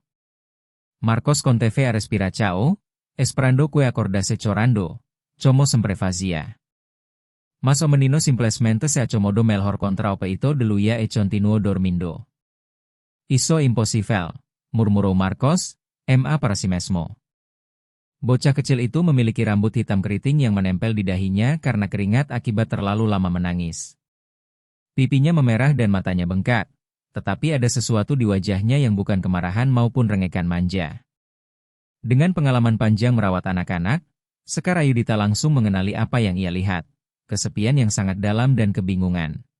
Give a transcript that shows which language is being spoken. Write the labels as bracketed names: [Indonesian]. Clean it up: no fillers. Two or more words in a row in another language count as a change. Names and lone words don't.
[Portuguese] Marcos conteve a respiração, esperando que acordase chorando, como sempre fazia. Mas o menino simplesmente se acomodou melhor contra o peito de Luia e continuou dormindo. Isso impossível, murmurou Marcos, para si mesmo. [Indonesian] Bocah kecil itu memiliki rambut hitam keriting yang menempel di dahinya karena keringat akibat terlalu lama menangis. Pipinya memerah dan matanya bengkak, tetapi ada sesuatu di wajahnya yang bukan kemarahan maupun rengekan manja. Dengan pengalaman panjang merawat anak-anak, Sekar Ayudhita langsung mengenali apa yang ia lihat, kesepian yang sangat dalam dan kebingungan.